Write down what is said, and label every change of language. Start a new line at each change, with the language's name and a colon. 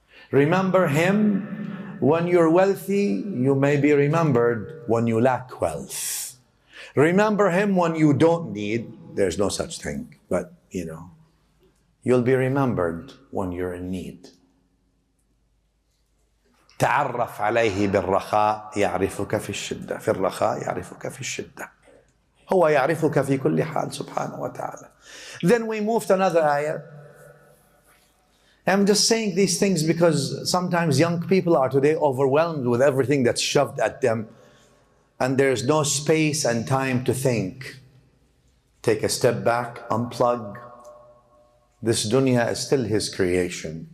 English: Remember Him when you're wealthy, you may be remembered when you lack wealth. Remember Him when you don't need, there's no such thing, but you'll be remembered when you're in need.
Arabic: تعرف عليه بالرخاء يعرفك في الشدة. في الرخاء يعرفك في الشدة. هو يعرفك في كل حال سبحانه وتعالى.
English: Then we move to another ayah. I'm just saying these things because sometimes young people are today overwhelmed with everything that's shoved at them, and there's no space and time to think. Take a step back, unplug. This dunya is still His creation.